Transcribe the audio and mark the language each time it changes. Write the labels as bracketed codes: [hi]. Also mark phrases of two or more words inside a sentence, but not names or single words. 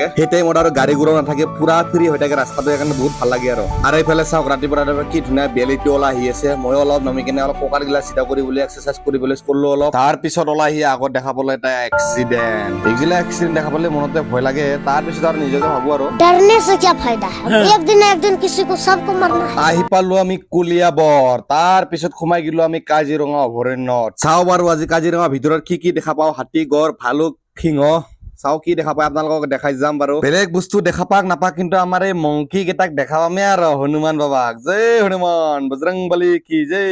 [as] সেই টাইমত আৰু গাড়ী ঘোড়াও নাথাকে, পুৰা ফ্ৰী হৈ থাকে ৰাস্তাটো, সেইকাৰণে বহুত ভাল লাগে আৰু এইফালে চাওক ৰাতিপুৱা কি ধুনীয়া বেলিটো ওলাই আহি আছে। ময়ো অলপ নামি কিনে অলপ পকাৰ গিলা চিধা কৰিবলৈ এক্সাৰচাইজ কৰিবলৈ কৰিলো অলপ। তাৰ পিছত ওলাই আহি আগত দেখা পালো এটা এক্সিডেণ্ট। এইগিলা এক্সিডেণ্ট দেখা পালে মনতে ভয় লাগে। তাৰ পিছত আৰু নিজকে ভাবো আৰু [hi] डरने से क्या फायदा है, एक दिन ना एक दिन किसी को सबको मरना है। [as] আহি পালো আমি কলিয়াবৰ। তাৰ পিছত সোমাই গলো আমি কাজিৰঙা অভয়াৰণ্যত। চাওঁ বাৰু আজি কাজিৰঙা ভিতৰত কি দেখা পাওঁ। হাতী, গড়, ভালুক, সিংহ, চাওঁ কি দেখা পায়, আপোনালোকক দেখাই যাম বাৰু। বেলেগ বস্তু দেখা পাক নাপাক, কিন্তু আমাৰ এই মংকি কেইটাক দেখা পামেই আৰু। হনুমান বাবাক জয়, হনুমান বজৰংবলী কি জয়।